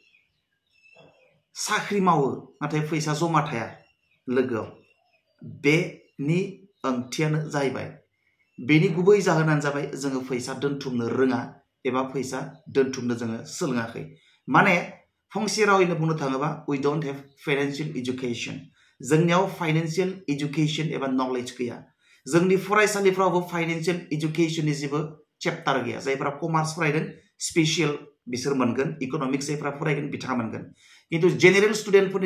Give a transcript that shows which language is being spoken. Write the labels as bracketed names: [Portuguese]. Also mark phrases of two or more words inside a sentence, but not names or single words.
[Bodo] साख्रि मावो नाथाय फैसा जमा थाया लोगोआव बेनि ओंथियानो जाहैबाय बेनि गुबै जाहोनानो जाबाय जोङो फैसा दोनथुमनो रोङा एबा फैसा दोनथुमनो जोङो सोलोङाखै माने फंसे रावैनो बुंनो थाङोबा [English] we don't have financial education [Bodo] जोंनियाव [English] financial education [Bodo] एबा नलेज गैया जोंनि फरायसालिफ्रावबो [English] financial educationनि [Bodo] जेबो चैप्टार गैया जायफोरा कमार्स फरायदों स्पेशल बिसोर मोनगोन इकोनॉमिक्स जायफोरा फरायगोन बिथाङा मोनगोन किन्तु [English] general studentफोरनि